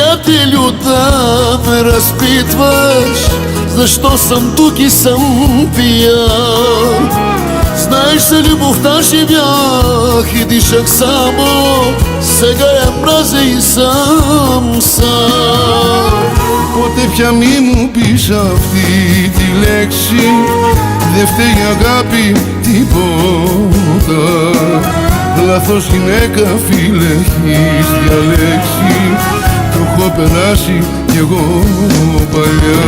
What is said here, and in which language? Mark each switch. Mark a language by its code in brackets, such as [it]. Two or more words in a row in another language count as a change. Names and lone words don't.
[bg] целюта ме разпитваш, защо съм тук и съм пиян. Знаеш се, любовта живях и дишах само, сега я мразя и съм сам. [el] Ποτέ πια μη μου πεις αυτή τη λέξη, δε φταίει η αγάπη τίποτα. Λάθος γυναίκα φίλε έχεις διαλέξει, το έχω περάσει κι εγώ παλιά.